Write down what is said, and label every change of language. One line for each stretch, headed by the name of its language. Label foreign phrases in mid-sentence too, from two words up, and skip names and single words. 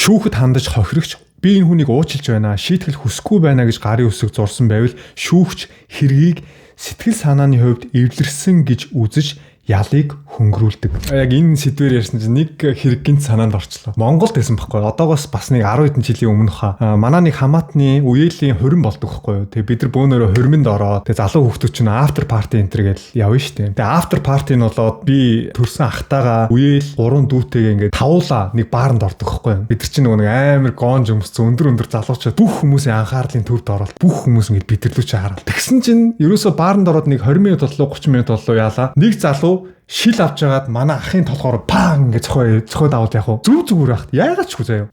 Mongolian: Шүүхэд хандаж хохирогч би энэ хүнийг уучлж байна, шийтгэл хүсэхгүй байна гэж гарын үсэг зурсан байвал шүүгч хэргийг сэтгэл санааны хувьд эвлэрсэн гэж үзэж ялыг хөнгөрүүлдэг. Яг энэ сэдвээр ярьсан чинь нэг хэрэг гинт санаанд орчлоо. Монголд байсан байхгүй. Одоогоос бас нэг 10 хэдэн жилийн өмнөх манай нэг хамаатны үеэлийн хурим болдог байхгүй. Тэгээ бид нар бөөнөрөө хуримд ороод тэгээ залуу хүмүүс чинь
English: after party
Mongolian: энтер гэж явна штэ. Тэгээ
English: after party
Mongolian: нь болоод би төрсэн ахтайгаа үеэл 3 дүүтэйгээ ингээд тавуулаа нэг бааранд ордог байхгүй. Бид нар чинь нөгөө нэг амар гонж өмссөн өндөр залуучууд бүх хүмүүсийн анхаарлын төвд ороод бүх хүмүүс ингээд бидэрлүү чи хараад. Тэгсэн чинь ерөөсө бааранд ороод нэг 20 минут боллоо 30 минут боллоо яалаа. Нэг залуу шил авч жагаад манай ахын толгоор паан гэж цохойд аваад яг хуу зүгээр байхад яагаад ч үгүй заяа.